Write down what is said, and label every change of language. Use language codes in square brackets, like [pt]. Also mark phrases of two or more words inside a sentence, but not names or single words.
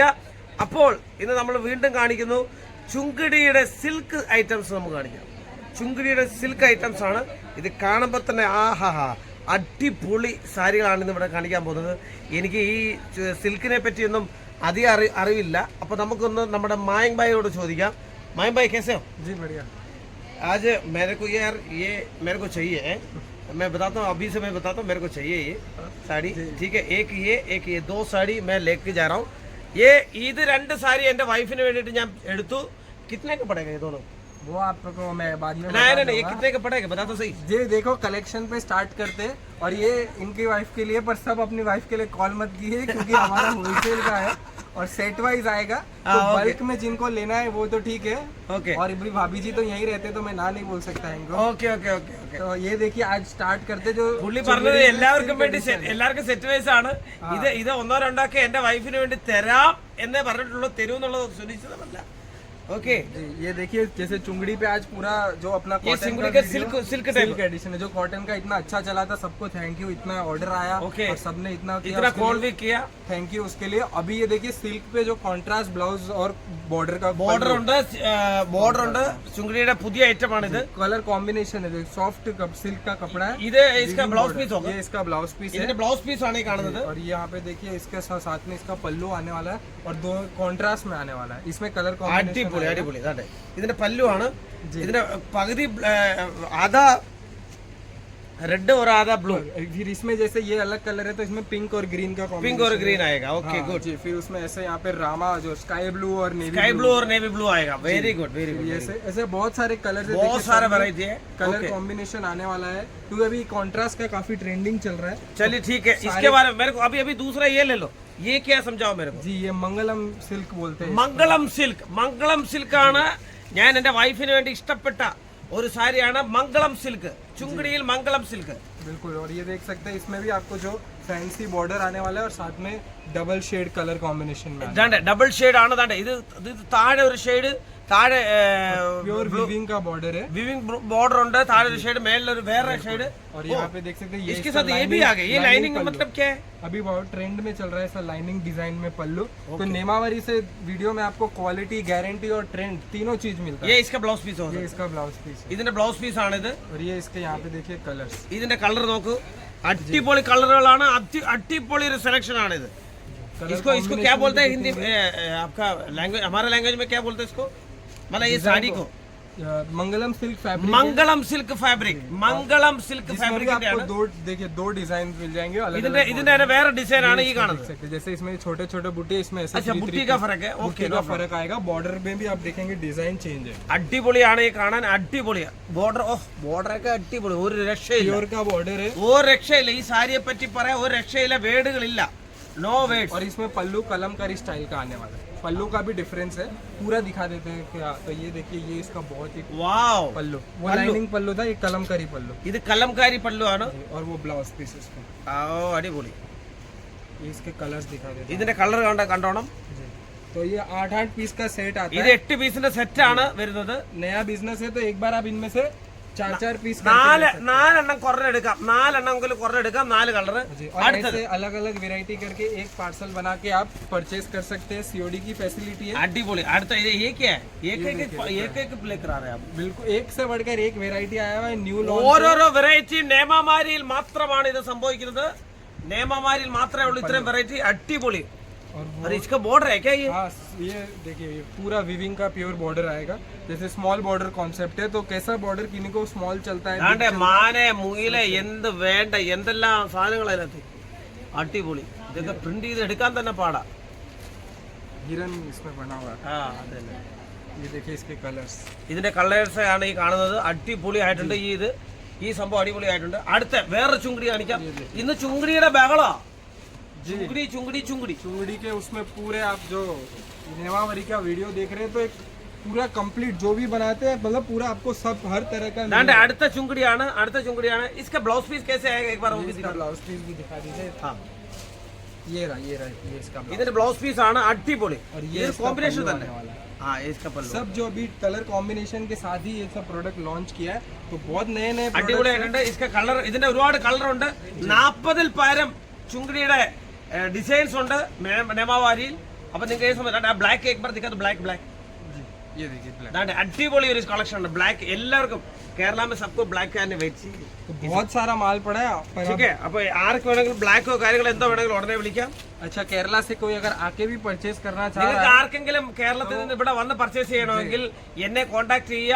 [ml] അപ്പോൾ ഇന്ന് നമ്മൾ വീണ്ടും കാണിക്കുന്നു ചുങ്കിടിയുടെ [en] silk items. [ml] നമുക്ക് കാണിക്കാം ചുങ്കിടിയുടെ [en] silk items [ml] ആണ് ഇത്. കാണുമ്പോൾ തന്നെ അടിപൊളി സാരികളാണ് ഇന്ന് ഇവിടെ കാണിക്കാൻ പോകുന്നത്. എനിക്ക് ഈ സിൽക്കിനെ പറ്റിയൊന്നും അധികം അറിവില്ല. അപ്പോൾ നമുക്കൊന്ന് നമ്മുടെ മായങ് ഭായിയോട് ചോദിക്കാം. [hi] മായങ് ഭായി कैसे हो? जी बढ़िया. आज मेरे को यार ये मेरे को चाहिए, मैं बताता हूँ, अभी से मैं बताता हूँ, मेरे को चाहिए ये साड़ी. ठीक है, एक ये दो साड़ी मैं लेके जा रहा हूँ. [ml] ये ഇത് രണ്ട് സാരി എൻ്റെ വൈഫിന് വേണ്ടിയിട്ട് ഞാൻ എടുത്തു. [hi] कितने का पड़ेगा ये दोनों? वो आपको मैं बाद में नहीं ये कितने का पड़ेगा बता तो सही. जी देखो, कलेक्शन पे स्टार्ट करते हैं. और ये इनकी वाइफ के लिए, पर सब अपनी वाइफ के लिए कॉल मत कीजिए क्योंकि हमारा होलसेल का है और [en] set wise [hi] आएगा. तो बल्क में जिनको लेना है वो तो ठीक है. ओके. और अभी भाभी जी तो यहीं रहते तो मैं ना नहीं बोल सकता इनको. ओके. तो ये देखिए, आज स्टार्ट करते. जो [ml] പുള്ളി പറഞ്ഞത് എല്ലാവർക്കും വേണ്ടി എല്ലാവർക്കും [en] set wise [ml] ആണ്. ഇത് ഒന്നോ രണ്ടോ ഒക്കെ എന്റെ വൈഫിന് വേണ്ടി തരാം എന്നേ പറഞ്ഞിട്ടുള്ളൂ. തരുമെന്നുള്ളത് സുനിശ്ചിതമല്ല. [hi] ओके. ये देखिए, जैसे चुंगड़ी पे आज पूरा जो अपना कॉटन का सिल्क एडिशन है, जो कॉटन का इतना अच्छा चला था. सबको [en] thank you, [hi] इतना ऑर्डर आया. ओके. और सबने इतना कॉल भी किया. [en] thank you [hi] उसके लिए. अभी ये देखिए, सिल्क पे जो [en] contrast blouse [hi] और बॉर्डर [ml] ഉണ്ട് ചുങ്കിടിയുടെ പുതിയ ഐറ്റം ആണ് ഇത്. [en] color combination [hi] है, [en] soft silk [hi] का कपड़ा है. ഇത് इसका [en] blouse piece [hi] होगा. ये इसका [en] blouse piece [hi] है. [ml] ഇതിന്റെ [en] blouse piece [ml] ആണ് ഈ കാണുന്നത്. [hi] और यहाँ पे देखिए, इसके साथ में इसका पल्लू आने वाला है और दो कॉन्ट्रास्ट में आने वाला है. इसमें [en] color combination [ml] അടിപൊളി. ഇതിന്റെ പല്ലു ആണ്. ഇതിന്റെ പകുതി [hi] आधा रेड और आधा ब्लू. फिर इसमें जैसे ये अलग कलर है तो इसमें पिंक और ग्रीन का पिंक और ग्रीन आएगा. [en] okay good. [hi] फिर उसमें ऐसे यहाँ पे रामा जो [en] sky blue [hi] और [en] navy blue [hi] आएगा. [en] very good. [hi] ऐसे बहुत सारे कलर, बहुत सारे वैरायटी है. [en] color combination [hi] आने वाला है क्योंकि अभी कॉन्ट्रास्ट का काफी ट्रेंडिंग चल रहा है. चलिए ठीक है, इसके बारे में मेरे को अभी दूसरा ये ले लो. ये क्या समझाओ मेरे को. जी, ये मंगलम सिल्क बोलते हैं. [ml] मंगलम सिल्क ആണ് ഞാൻ എൻ്റെ വൈഫിന് വേണ്ടി ഇഷ്ടപ്പെട്ട ഒരു സാരിയാണ് മംഗളം സിൽക്ക്. ചുങ്കിടിയിൽ മംഗളം സിൽക്ക്. [hi] बिल्कुल. और ये देख सकते हैं, इसमें भी आपको जो [en] fancy border [hi] आने वाला है और साथ में [en] double shade color combination [hi] में. [en] double shade [ml] ആണ്. ഇത് താഴെ ഒരു ഷെയ്ഡ്, താഴെ [en] pure weaving [hi] का बॉर्डर है. [en] weaving border [ml] ഉണ്ട്. താഴെ ഒരു ഷെയ്ഡ്, മേളിൽ ഒരു വേറെ ഷെയ്ഡ്. [hi] और यहाँ पे देख सकते हैं, ये इसके साथ ये भी आ गया. ये लाइनिंग मतलब क्या है? अभी बहुत ट्रेंड में चल रहा है सर, [en] lining design [hi] में पल्लू. तो नेमावरी से वीडियो में आपको क्वालिटी, गारंटी और ट्रेंड तीनों चीज मिलता है. ये इसका [en] blouse piece [hi] होगा. ये इसका [en] blouse piece [hi] है. [ml] ഇതിന്റെ [en] blouse piece [ml] ആണ് ഇത്. [hi] और ये इसके यहाँ पे देखिए कलर्स. [ml] ഇതിന്റെ കളർ നോക്കൂ. അടിപൊളി കളറുകളാണ്. അടിപൊളി ഒരു സെലക്ഷൻ ആണ് ഇത്. [hi] इसको क्या बोलते हैं हिंदी आपका लैंग्वेज, हमारा लैंग्वेज में क्या बोलते हैं इसको? मतलब ये साड़ी को मंगलम सिल्क फैब्रिक. मंगलम सिल्क फैब्रिक. आपको दो डिजाइन मिल जाएंगे. [ml] ഇതിന്റെ വേറെ ഡിസൈൻ ആണ് ഈ കാണുന്നത്. [hi] जैसे इसमें छोटे छोटे बुट्टे, इसमें ऐसे अच्छा बुट्टी का फर्क है. ओके, का फर्क आएगा. बॉर्डर में भी आप देखेंगे डिजाइन चेंज है. [ml] അടിപൊളിയാണ് ഈ കാണാൻ. അടിപൊളിയാണ് ബോർഡർ. ബോർഡർ ഒക്കെ അടിപൊളി. ഒരു രക്ഷയില്ല. [hi] प्योर का बॉर्डर है. [ml] ഒരു രക്ഷയില്ല. ഈ സാരിയെ പറ്റി പറയാൻ ഒരു രക്ഷയില്ല. വേടുകളില്ല. [en] no weight. [hi] और इसमें पल्लू कलमकारी स्टाइल का आने वाला है. पल्लू का भी डिफरेंस है, पूरा दिखा देते हैं क्या. तो ये देखिए, ये इसका बहुत ही वाव पल्लू. वो लाइनिंग पल्लू था, ये कलमकारी पल्लू. [ml] ഇത് കലംകാരി പല്ലു ആണ്. [hi] और वो ब्लाउज पीस इसका. [ml] അടിപൊളി. [hi] ये इसके कलर्स दिखा देते हैं. [ml] ഇതിന്റെ കളർ കണ്ടോണം. [hi] तो ये 8 पीस का सेट आता है. [ml] ഇത് 8 പീസിന്റെ സെറ്റ് ആണ് വരുന്നത്. [hi] नया बिजनेस है तो एक बार आप इनमें से 4 पीस [ml] നാലെണ്ണം കുറഞ്ഞെടുക്കാം. 4 കളർ. [hi] ऐसे अलग अलग वेरायटी करके एक पार्सल बना के आप परचेज कर सकते हैं. सीओडी की फैसिलिटी है. [ml] അടിപൊളി. അടുത്ത [hi] ये क्या है? एक लेकर आ रहे हैं आप. बिल्कुल, एक से बढ़कर एक वेरायटी आया हुआ है. [en] new launch. [ml] ഓരോരോ വെറൈറ്റി നേമാമാരിയിൽ മാത്രമാണ് ഇത് സംഭവിക്കുന്നത്. നേമാമാരിയിൽ മാത്രമേ ഉള്ളൂ ഇത്രയും വെറൈറ്റി. അടിപൊളി. [hi] और इसका बॉर्डर है क्या ये? हाँ, ये देखिए, ये पूरा विविंग का प्योर बॉर्डर आएगा. जैसे [en] small border concept [hi] है, तो कैसा बॉर्डर किन्हीं को स्मॉल चलता है. [ml] മാനെ മുയിലെ എന്ത് വേണ്ട എന്തെല്ലാം സാധനങ്ങൾ അതിനകത്ത്. അടിപൊളി. ഇതൊക്കെ പ്രിന്റ് ചെയ്ത് എടുക്കാൻ തന്നെ പാടാ. [hi] हिरन इसमें बना हुआ है. ये देखिए इसके कलर्स. [ml] ഇതിന്റെ കളേഴ്സ് ആണ് ഈ കാണുന്നത്. അടിപൊളി ആയിട്ടുണ്ട്. ഈ ഇത് ഈ സംഭവം അടിപൊളിയായിട്ടുണ്ട്. അടുത്ത വേറെ ചുങ്കടി കാണിക്കാം. ഇന്ന് ചുങ്കടിയുടെ ബഹളാ. [hi] चुंगड़ी चुंगड़ी चुंगड़ी चुंगड़ी के उसमें पूरे आप जो नेमावरी का वीडियो देख रहे हैं तो एक पूरा कंप्लीट जो भी बनाते हैं मतलब पूरा आपको सब हर तरह का [ml] दांडे അടുത്ത ചുങ്കടിയാണ്. അടുത്ത ചുങ്കടിയാണ്. [hi] इसका ब्लाउज पीस कैसे आएगा एक बार वो भी दिखा. ब्लाउज पीस भी दिखा दीजिए. हाँ ये रहा ये इसका [ml] ഇതിന്റെ [en] blouse piece [ml] ആണ് അടിപൊളി. [hi] और ये कॉम्बिनेशन തന്നെ. हाँ इसका पल्लू सब जो अभी [en] color combination [hi] के साथ ही ये सब [en] product launch [hi] किया है तो बहुत नए नए [ml] അടിപൊളിയായിട്ടുണ്ട്. इसका കളർ ഇതിന്റെ ഒരുപാട് കളർ ഉണ്ട്. 40ൽ പരം ചുങ്കടിയുടെ ഡിസൈൻസ് ഉണ്ട് നേമാവാരിയിൽ. അപ്പൊ നിങ്ങൾക്ക് ബ്ലാക്ക് [hi] एक बार दिखा तो ब्लैक ब्लैक ये देखिए ब्लैक [ml] दांडे അടിപൊളി ഒരു കളക്ഷൻ ഉണ്ട്. ബ്ലാക്ക് എല്ലാവർക്കും കേരള [hi] में सबको [ml] ब्लैक തന്നെ വെച്ച് [hi] तो बहुत सारा माल पड़ा है पर ठीक है. [ml] അപ്പോൾ ആർക്ക് വേണമെങ്കിലും ബ്ലാക്കോ കാര്യങ്ങളോ എന്തോ വേണമെങ്കിലും ഉടനെ വിളിക്കാം. [hi] अच्छा केरला से कोई अगर आके भी परचेज करना चाह रहा [ml] നിങ്ങൾക്ക് ആർക്കെങ്കിലും കേരളത്തിൽ നിന്ന് ഇവിടെ വന്ന് പർച്ചേസ് ചെയ്യണമെങ്കിൽ എന്നെ കോൺടാക്ട് ചെയ്യുക.